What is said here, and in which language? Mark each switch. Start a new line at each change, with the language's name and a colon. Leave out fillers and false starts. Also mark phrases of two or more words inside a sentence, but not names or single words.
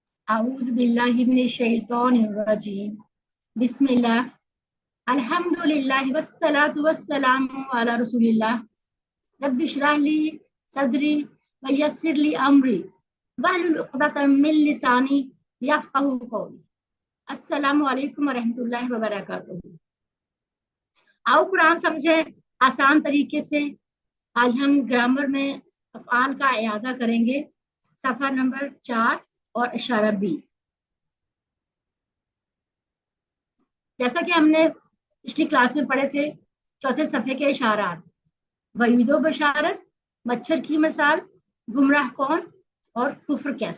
Arabic: أعوذ بالله من الشيطان الرجيم. बिस्मिल्लाह। الحمد لله والصلاة والسلام على رسول الله. رب اشرح لي صدري ويسر لي أمري واحلل عقدة من لساني يفقهوا قولي. السلام عليكم ورحمة الله وبركاته.
Urdu: آؤ قرآن سمجھیں آسان طریقے سے. آج ہم گرامر میں افعال کا اعادہ کریں گے. صفحہ نمبر 4 اور اشارہ بی. جیسا کہ ہم نے پچھلی کلاس میں پڑھے تھے، چوتھے صفحے کے اشارات، وعید و بشارت، مچھر کی مثال، گمراہ کون اور کفر کیسے.